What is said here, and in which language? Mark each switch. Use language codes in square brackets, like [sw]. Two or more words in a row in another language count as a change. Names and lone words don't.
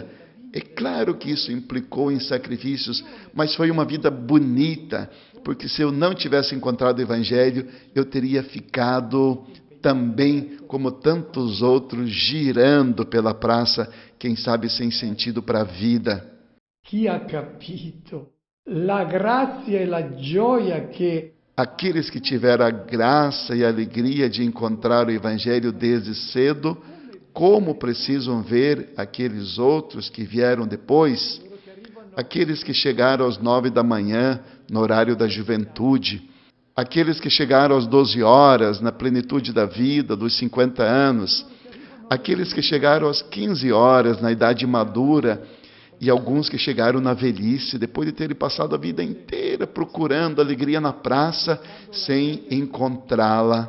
[pt] É claro que isso implicou em sacrifícios, mas foi uma vida bonita, porque se eu não tivesse encontrado o Evangelho, eu teria ficado também, como tantos outros, girando pela praça, quem sabe sem sentido para a vida. [it] Chi ha capito la grazia e la gioia che [pt] Aqueles que tiveram a graça e a alegria de encontrar o Evangelho desde cedo, como precisam ver aqueles outros que vieram depois, aqueles que chegaram às 9 da manhã, no horário da juventude, aqueles que chegaram às 12 horas, na plenitude da vida, dos 50 anos, aqueles que chegaram às 15 horas, na idade madura, e alguns que chegaram na velhice, depois de terem passado a vida inteira procurando alegria na praça, sem encontrá-la.